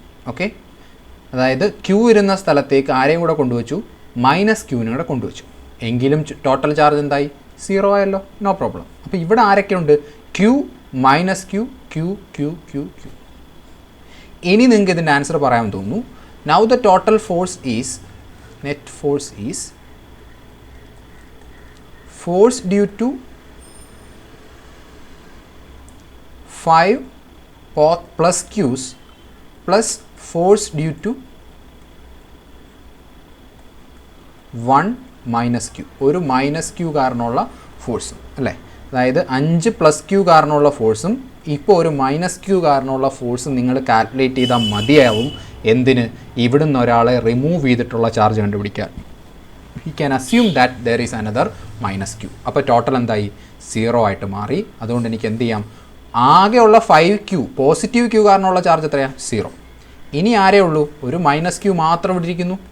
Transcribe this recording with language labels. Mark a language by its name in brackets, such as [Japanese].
[Malayalam] Okay, അതായത് Q ഇരുന്ന സ്ഥലത്തേക്ക് ആരെയും കൂടെ കൊണ്ടുവച്ചു, മൈനസ് ക്യൂവിനെ കൂടെ കൊണ്ടുവച്ചു. എങ്കിലും ടോട്ടൽ ചാർജ് എന്തായി, 0 ആയല്ലോ, നോ പ്രോബ്ലം. അപ്പോൾ ഇവിടെ ആരൊക്കെ ഉണ്ട്, Q minus Q Q Q Q Q. ഇനി നിങ്ങൾക്ക് ഇതിൻ്റെ ആൻസർ പറയാൻ തോന്നുന്നു. [English] Now the total force is, net force is force due to 5 plus q's plus force due to 1 minus q. [Malayalam] ഒരു മൈനസ് ക്യൂ കാരണമുള്ള ഫോഴ്സും അല്ലേ. അതായത് 5 പ്ലസ് ക്യൂ കാരണമുള്ള ഫോഴ്സും ഇപ്പോൾ ഒരു മൈനസ് ക്യൂ കാരണമുള്ള ഫോഴ്സും നിങ്ങൾ കാൽക്കുലേറ്റ് ചെയ്താൽ മതിയാവും. എന്തിന്, ഇവിടുന്ന് ഒരാളെ റിമൂവ് ചെയ്തിട്ടുള്ള ചാർജ് കണ്ടുപിടിക്കാൻ. [English] he can assume that there is another minus q. [Malayalam] അപ്പോൾ ടോട്ടൽ എന്തായി, 0 ആയിട്ട് മാറി. അതുകൊണ്ട് എനിക്ക് എന്ത് ചെയ്യാം, ആകെയുള്ള 5q പോസിറ്റീവ് ക്യൂ കാരണമുള്ള ചാർജ് എത്രയാണ്, 0. ഇനി ആരേ ഉള്ളൂ, ഒരു മൈനസ് ക്യൂ മാത്രം ഇട്ടിരിക്കുന്നു.